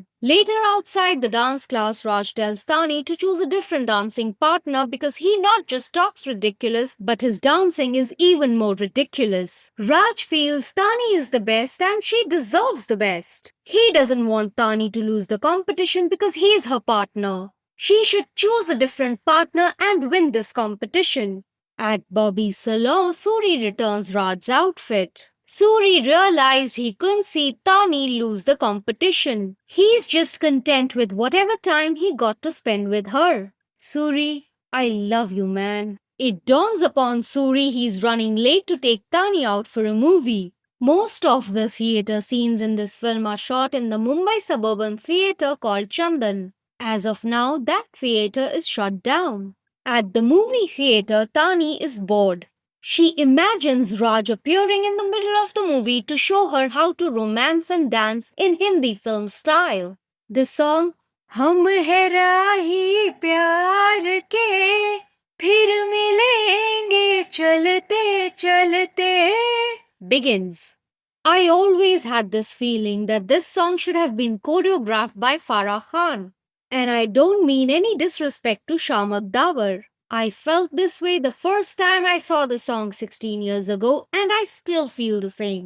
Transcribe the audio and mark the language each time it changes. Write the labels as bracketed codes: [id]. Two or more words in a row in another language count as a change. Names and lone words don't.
[en] Later, outside the dance class, Raj tells Tani to choose a different dancing partner because he not just talks ridiculous, but his dancing is even more ridiculous. Raj feels Tani is the best and she deserves the best. He doesn't want Tani to lose the competition because he is her partner. She should choose a different partner and win this competition. At Bobby's salon, Suri returns Raj's outfit. Suri realized he couldn't see Tani lose the competition. He's just content with whatever time he got to spend with her. Suri, I love you, man. It dawns upon Suri he's running late to take Tani out for a movie. Most of the theatre scenes in this film are shot in the Mumbai suburban theatre called Chandan. As of now, that theatre is shut down. At the movie theatre, Tani is bored. She imagines Raj appearing in the middle of the movie to show her how to romance and dance in Hindi film style. The song "हम है राही प्यार के फिर मिलेंगे चलते चलते" begins. I always had this feeling that this song should have been choreographed by Farah Khan. And I don't mean any disrespect to Shamak Dawar. I felt this way the first time I saw the song 16 years ago, and I still feel the same.